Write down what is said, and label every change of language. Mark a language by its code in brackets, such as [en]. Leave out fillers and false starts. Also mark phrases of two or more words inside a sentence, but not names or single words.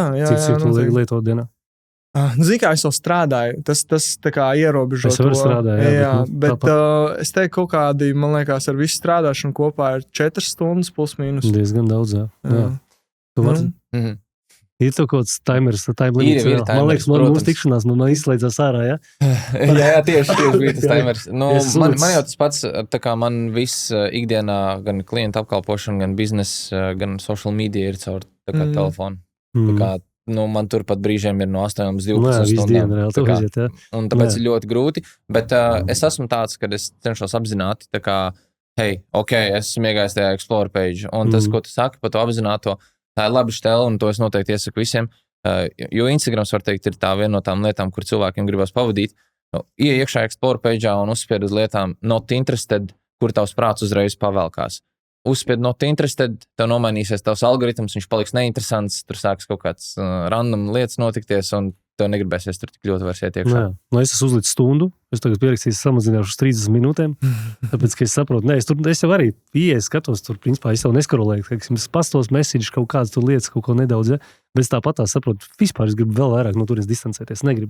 [lv] cik tu lietot dienā? Zini, kā es vēl strādāju, tas tā kā ierobežo to. Es vēl strādāju, jā, bet es teiktu, kaut kādi, man liekas, ar visu strādāšanu kopā ir 4 stundas plus mīnus. Diezgan daudz, jā. Tu vari? Ir to kaut kāds timers, [en] time limits. [lv] Man liekas, mūsu tikšanās man izslēdzās ārā, ja? jā, tieši bija tas timers. Man jau tas pats, tā kā man viss ikdienā, gan klienta apkalpošana, gan biznesa, gan [en] social media [lv] ir caur telefonu. Tā kā, man tur pat brīžiem ir no 8 līdz 12 stundām. Reāli, un tāpēc ir ļoti grūti, bet es esmu tāds, kad es cenšos apzināti, tā kā, hei, ok, es esmu iegājis tajā Explore page, un tas, ko tu saki par to apzināto, tā ir laba štela, un to es noteikti iesaku visiem, jo Instagrams, var teikt, ir tā viena no tām lietām, kur cilvēkiem gribas pavadīt. Ieej iekšā Explore page'ā un uzspied uz lietām [en] not interested, [lv] kur tavs prāts uzreiz pavelkās. Uzspied [en] not interested, [lv] tev nomainīsies tavs algoritms, viņš paliks neinteresants, tur sāks kaut kāds random lietas notikties, un tev negribēsies tur tik ļoti vairs iet iekšā. Es esmu uzlicis stundu, es tagad pierakstīju samazināšu uz 30 minūtēm, tāpēc, ka es saprotu, es jau arī skatos, tur, principā, es jau neskarolēju, es pastos message kaut kādas tur lietas, kaut ko nedaudz, ja, bet es tāpat saprotu, vispār es gribu vēl vairāk no turienes distancēties, negribu.